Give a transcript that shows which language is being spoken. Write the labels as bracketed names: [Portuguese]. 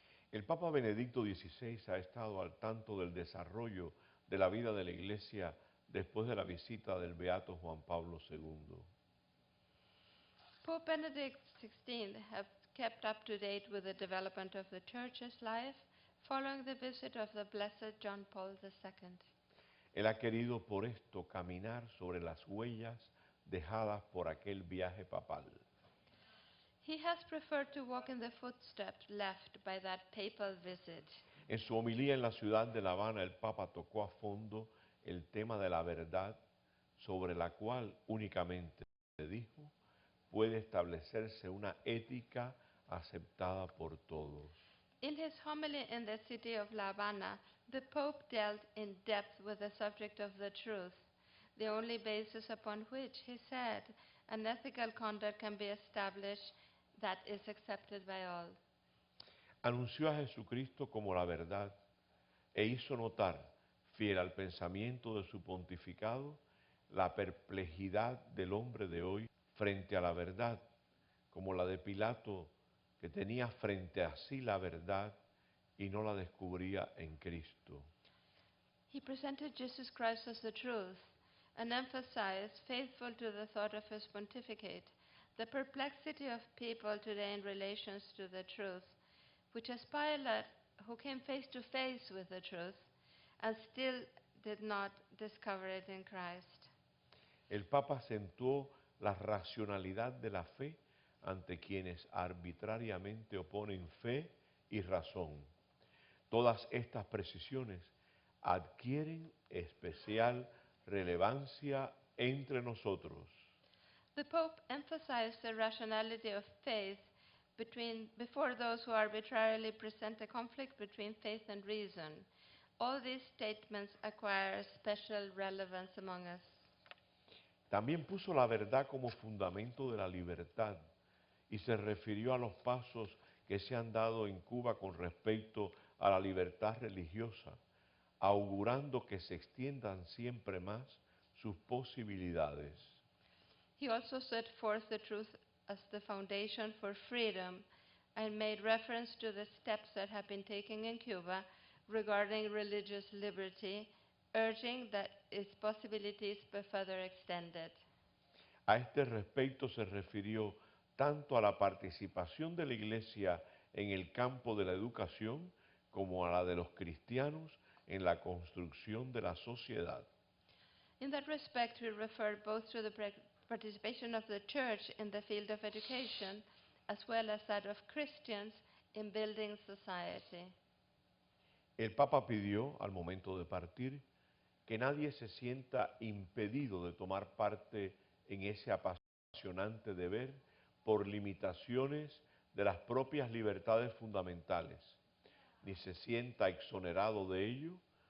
[Spanish] El Papa Benedicto XVI ha estado al tanto del desarrollo de la vida de la Iglesia después de la visita del Beato Juan Pablo II. [English] Pope Benedict XVI have kept up to date with the development of the Church's life following the visit of the Blessed John Paul II. [Spanish] Él ha querido por esto caminar sobre las huellas dejadas por aquel viaje papal. [English] He has preferred to walk in the footsteps left by that papal visit. [Spanish] En su homilía en la ciudad de La Habana, el Papa tocó a fondo el tema de la verdad, sobre la cual únicamente, dijo, puede establecerse una ética aceptada por todos. [English] In his homily in the city of La Habana, the Pope dealt in depth with the subject of the truth, the only basis upon which, he said, an ethical conduct can be established that is accepted by all. [Spanish] Anunció a Jesucristo como la verdad e hizo notar, fiel al pensamiento de su pontificado, la perplejidad del hombre de hoy frente a la verdad, como la de Pilato, que tenía frente a sí la verdad y no la descubría en Cristo. [English] He presented Jesus Christ as the truth and emphasized, faithful to the thought of his pontificate, the perplexity of people today in relations to the truth, which as Pilate, who came face to face with the truth and still did not discover it in Christ. [Spanish] El Papa acentuó la racionalidad de la fe ante quienes arbitrariamente oponen fe y razón. Todas estas precisiones adquieren especial relevancia entre nosotros. [English] The Pope emphasized the rationality of faith before those who arbitrarily present a conflict between faith and reason. All these statements acquire special relevance among us. [Spanish] También puso la verdad como fundamento de la libertad y se refirió a los pasos que se han dado en Cuba con respecto a la libertad religiosa, augurando que se extiendan siempre más sus posibilidades. [English] He also set forth the truth as the foundation for freedom and made reference to the steps that have been taken in Cuba regarding religious liberty, urging that its possibilities be further extended. [Spanish] A este respecto se refirió tanto a la participación de la Iglesia en el campo de la educación como a la de los cristianos en la construcción de la sociedad. [English] In that respect, we refer both to the participation of the Church in the field of education as well as that of Christians in building society. [Spanish] El Papa pidió, al momento de partir, que nadie se sienta impedido de tomar parte en ese apasionante deber por limitaciones de las propias libertades fundamentales, ni se sienta exonerado de ello